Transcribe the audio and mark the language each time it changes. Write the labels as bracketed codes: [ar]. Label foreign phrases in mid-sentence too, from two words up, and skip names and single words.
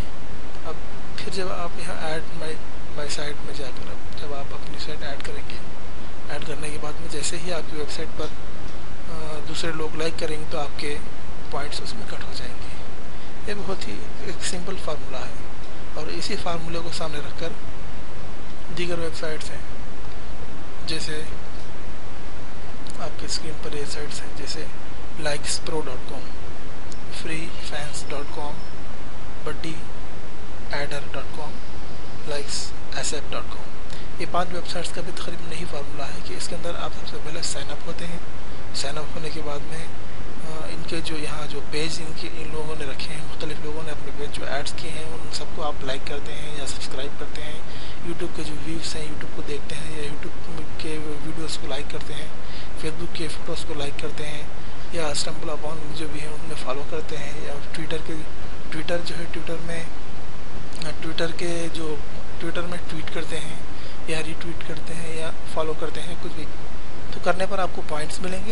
[ur] اب پھر جب آپ یہاں [en] add my site [ur] میں جا کر جب آپ اپنی سائٹ ایڈ کریں گے، ایڈ کرنے کے بعد میں جیسے ہی آپ کی ویب سائٹ پر دوسرے لوگ لائک کریں گے تو آپ کے پوائنٹس اس میں کٹ ہو جائیں گے۔ یہ بہت ہی ایک [en] simple formula [ur] ہے، اور اسی فارمولے کو سامنے رکھ کر دیگر ویب سائٹس ہیں، جیسے آپ کے اسکرین پر یہ سائٹس ہیں، جیسے likespro.com، freefans.com، buddyadder.com، likesasap.com۔ یہ 5 ویب سائٹس کا بھی تقریباً یہی فارمولا ہے کہ اس کے اندر آپ سب سے پہلے [en] sign up [ur] ہوتے ہیں۔ [en] sign up [ur] ہونے کے بعد میں ان کے جو یہاں جو پیج ان لوگوں نے رکھے ہیں، مختلف لوگوں نے اپنے پیج جو ایڈس کیے ہیں ان سب کو آپ لائک کرتے ہیں یا سبسکرائب کرتے ہیں۔ یوٹیوب کے جو ویوز ہیں یوٹیوب کو دیکھتے ہیں یا یوٹیوب کے ویڈیوز کو لائک کرتے ہیں، فیس بک کے فوٹوز کو لائک کرتے ہیں، یا اسٹمبل اپون جو بھی ہیں ان میں فالو کرتے ہیں، یا ٹویٹر جو ہے ٹویٹر میں ٹویٹ کرتے ہیں یا ری ٹویٹ کرتے ہیں یا فالو کرتے ہیں، کچھ بھی تو کرنے پر آپ کو پوائنٹس ملیں گے۔